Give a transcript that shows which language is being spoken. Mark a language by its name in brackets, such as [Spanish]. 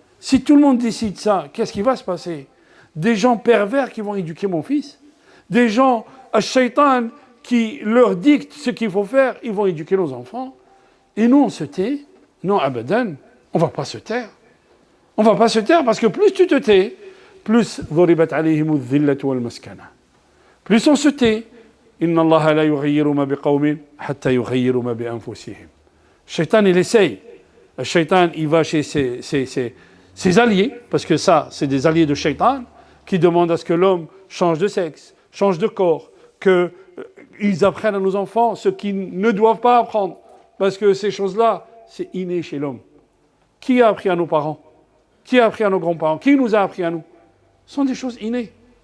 [French] Si tout le monde décide ça, qu'est-ce qui va se passer? Des gens pervers qui vont éduquer mon fils, des gens à shaitan qui leur dictent ce qu'il faut faire, ils vont éduquer nos enfants. Et nous, on se tait. Non, abadan, on ne va pas se taire. On ne va pas se taire parce que plus tu te tais, plus ضربت عليهم الذلة والمسكنة. Plus on se tait. [Arabic] إن الله لا يغير ما بقوم حتى يغيروا ما بأنفسهم. [French] Shaitan, il essaye. Le shaitan, il va chez ses alliés, parce que ça, c'est des alliés de shaitan, qui demandent à ce que l'homme change de sexe, change de corps, qu'ils apprennent à nos enfants ce qu'ils ne doivent pas apprendre. Parce que ces choses-là, c'est inné chez l'homme. Qui a appris à nos parents? Qui a appris à nos grands-parents? Qui nous a appris à nous? Ce sont des choses innées.